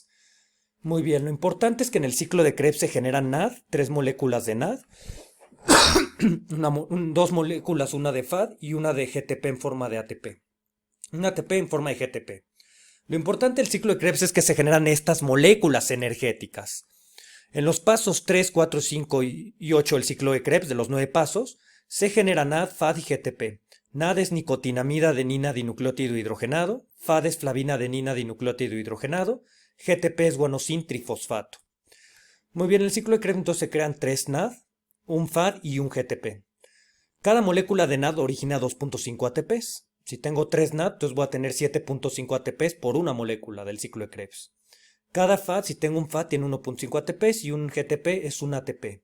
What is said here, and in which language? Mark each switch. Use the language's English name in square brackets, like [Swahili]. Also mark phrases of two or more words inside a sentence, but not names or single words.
[Spanish] Muy bien, lo importante es que en el ciclo de Krebs se generan NAD, 3 moléculas de NAD, 2 moléculas, una de FAD y una de GTP en forma de ATP. Un ATP en forma de GTP. Lo importante del ciclo de Krebs es que se generan estas moléculas energéticas. En los pasos 3, 4, 5 y 8 del ciclo de Krebs, de los 9 pasos, se genera NAD, FAD y GTP. NAD es nicotinamida adenina dinucleótido hidrogenado, FAD es flavina adenina dinucleótido hidrogenado, GTP es guanosin trifosfato. Muy bien, en el ciclo de Krebs entonces se crean 3 NAD, un FAD y un GTP. Cada molécula de NAD origina 2.5 ATPs. Si tengo 3 NAD, entonces voy a tener 7.5 ATPs por una molécula del ciclo de Krebs. Cada FAD, si tengo un FAD, tiene 1.5 ATPs y un GTP es un ATP.